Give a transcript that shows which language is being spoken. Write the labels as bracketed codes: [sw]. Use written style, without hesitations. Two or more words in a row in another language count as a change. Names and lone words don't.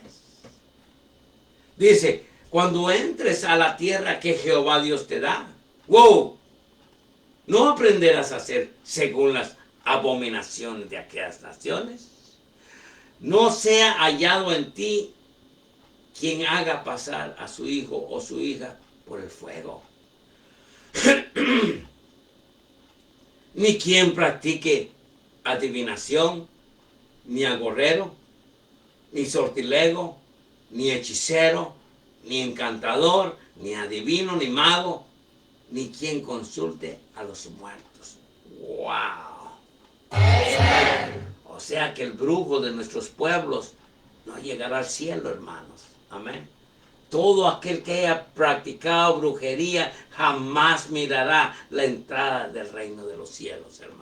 [es] Dice, cuando entres a la tierra que Jehová Dios te da, no aprenderás a hacer según las abominaciones de aquellas naciones. No sea hallado en ti quien haga pasar a su hijo o su hija por el fuego. Ni quien practique adivinación, ni agorrero, ni sortilego, ni hechicero, ni encantador, ni adivino, ni mago, ni quien consulte a los muertos. ¡Wow! O sea que el brujo de nuestros pueblos no llegará al cielo, hermanos. Amén. Todo aquel que haya practicado brujería jamás mirará la entrada del reino de los cielos, hermanos.